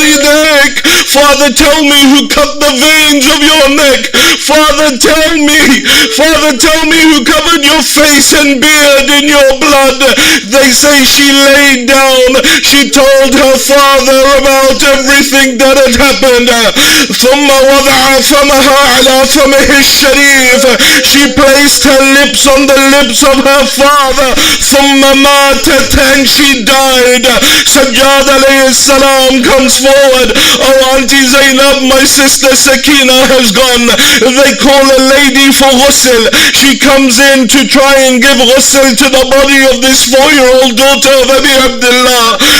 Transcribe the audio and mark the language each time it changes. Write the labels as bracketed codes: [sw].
[en] Father, tell me who cut the veins of your neck. Father, tell me who covered your face and beard in your blood. They say she laid down. She told her father about everything that had happened. [ar] ثم وضع فمها على فمه الشريف. [en] She placed her lips on the lips of her father. [ar] ثم ماتت, [en] and she died. Sajjad alayhi salam comes forward. Oh, Auntie Zainab, my sister Sakina has gone. They call a lady for ghusl. She comes in to try and give ghusl to the body of this 4-year-old daughter of Abi Abdullah.